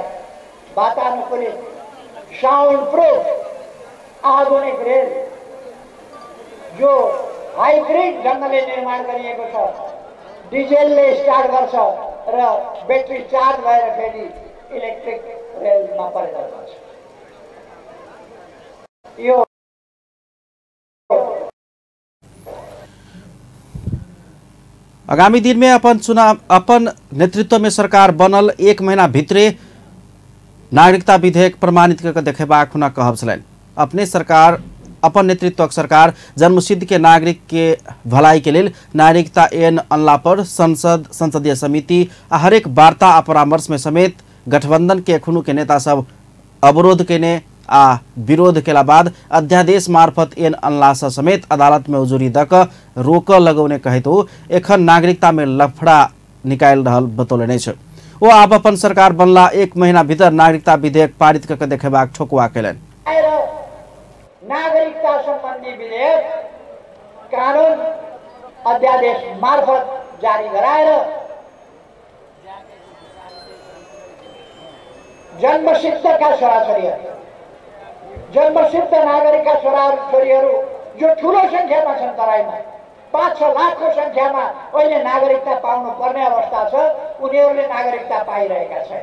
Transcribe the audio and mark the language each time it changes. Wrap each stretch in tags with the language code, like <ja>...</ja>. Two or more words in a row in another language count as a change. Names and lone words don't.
<ne>वातानुकूलित</ne> <en>sound proof</en> <ne>आधुनिक रेल जो हाइब्रिड ढंगले निर्माण गरिएको छ, डिजेलले स्टार्ट गर्छ र ब्याट्री चार्ज भएर फेरि इलेक्ट्रिक रेलमा परिणत हुन्छ। यो</ne> <mai>आगामी दिन में अपन नेतृत्व में सरकार बनल 1 महीना भित्रे नागरिकता विधेयक प्रमाणित करके देखेबाक हुना कहब छलैन। अपने सरकार अपन नेतृत्व सरकार जन्मसिद्ध के नागरिक के भलाई के लिए नागरिकता ऐन अनला पर संसदीय समिति आ हरेक वार्ता आ परामर्श में समेत गठबंधन के खुनु के नेता सब अवरोध केने आ विरोध केला बाद अध्यादेश मार्फत ऐन अनला समेत अदालत में उजुरी दक रोक लगौने कहे तो एखन नागरिकता में लफड़ा निकाल रहल बतौलने छ। वो आप अपन सरकार बनला 1 महीना भीतर नागरिकता विधेयक पारित करके देखेबाक ठोकुआ केलन।</mai> <ne>नागरिकता संबंधी विधेयक कानून अध्यादेश मार्फत जारी गराएर जन्मसिद्धका छोराछोरीहरू, जन्मसिद्ध नागरिकका छोराछोरीहरू जो ठूलो संख्यामा छन्, तराईमा 5-6 लाखको संख्यामा अहिले नागरिकता पाउनु पर्ने अवस्था छ, उनीहरूले नागरिकता पाइरहेका छन्।</ne>